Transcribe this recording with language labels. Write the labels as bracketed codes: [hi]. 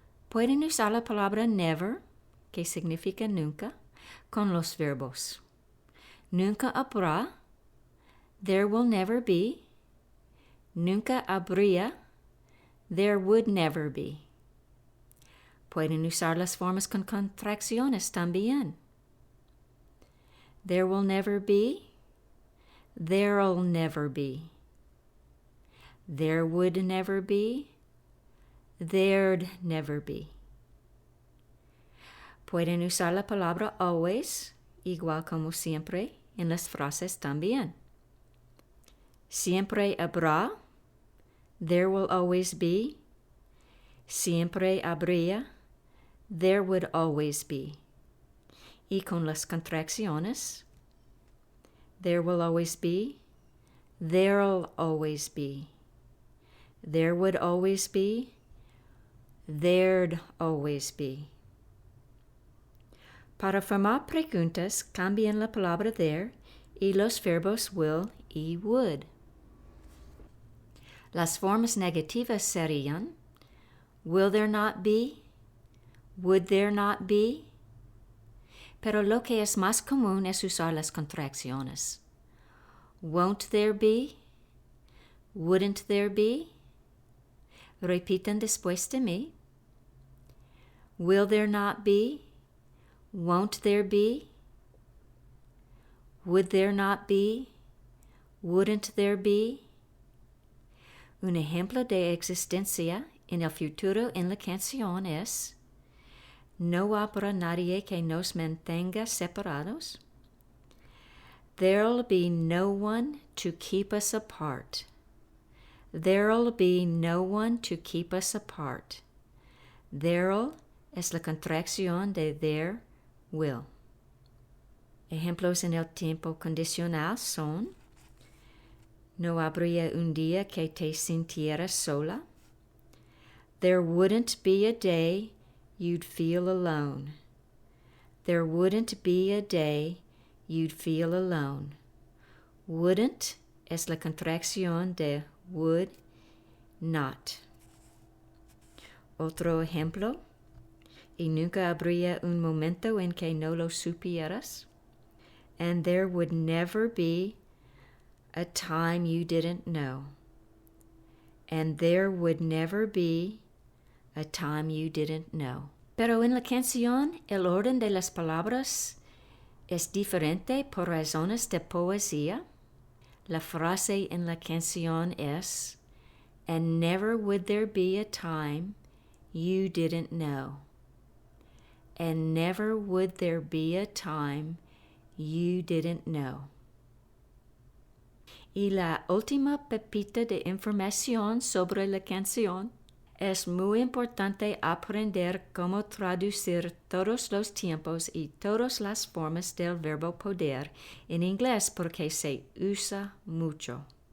[es] Pueden usar la palabra never, que significa nunca, con los verbos. Nunca habrá, [en] there will never be. [es] Nunca habría, [en] there would never be. [es] Pueden usar las formas con contracciones también. [en] There will never be, there'll never be. There would never be, there'd never be. [es] Pueden usar la palabra always, igual como siempre, en las frases también. Siempre habrá, [en] there will always be. [es] Siempre habría, [en] there would always be. [es] Y con las contracciones, [en] there will always be, there'll always be. There would always be, there'd always be. [es] Para formar preguntas, cambien la palabra there y los verbos will y would. Las formas negativas serían [en] will there not be, would there not be. [es] Pero lo que es más común es usar las contracciones. [en] Won't there be, wouldn't there be. [es] Repitan después de mí. [en] Will there not be, won't there be. Would there not be, wouldn't there be. [es] Un ejemplo de existencia en el futuro en la canción es: no habrá nadie que nos mantenga separados. [en] There'll be no one to keep us apart. There'll be no one to keep us apart. [es] There'll es la contracción de there will. Ejemplos en el tiempo condicional son: no habría un día que te sintieras sola. [en] There wouldn't be a day you'd feel alone. There wouldn't be a day you'd feel alone. [es] Wouldn't es la contracción de would not. Otro ejemplo: y nunca habría un momento en que no lo supieras. [en] And there would never be a time you didn't know. And there would never be a time you didn't know. [es] Pero en la canción, el orden de las palabras es diferente por razones de poesía. La frase en la canción es: [en] and never would there be a time you didn't know. And never would there be a time you didn't know. [es] Y la última pepita de información sobre la canción: es muy importante aprender cómo traducir todos los tiempos y todas las formas del verbo poder en inglés porque se usa mucho.